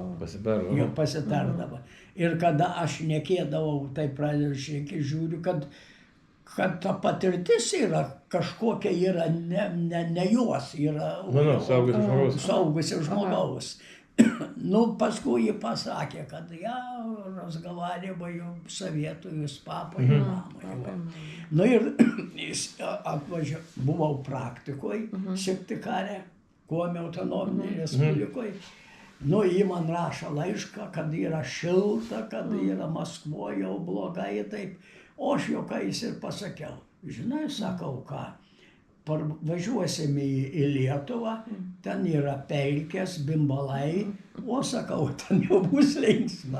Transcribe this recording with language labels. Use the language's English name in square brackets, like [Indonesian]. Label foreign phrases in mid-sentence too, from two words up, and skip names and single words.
[Lithuanian] Jie pasitardavo. Ir kada aš šnekėdavau, tai pradedu šnekėti, žiūriu, kad ta patirtis yra kažkokia, yra ne jos, yra suaugusio žmogaus. Nu, paskui jį pasakė, kad [Russian] разговариваю, советую с папой и мамой. [Lithuanian] Nu ir jis buvau praktikoje, Syktyvkare, Komi autonominėje Respublikoje. Nu, jį man rašo laišką, kad yra šilta, kad yra Maskvoje jau blogai, taip. O aš juokais ir pasakiau, žinai, sakau, ką, važiuosime į Lietuvą, ten yra pelkės, bimbalai, o sakau, ten jau bus linksma.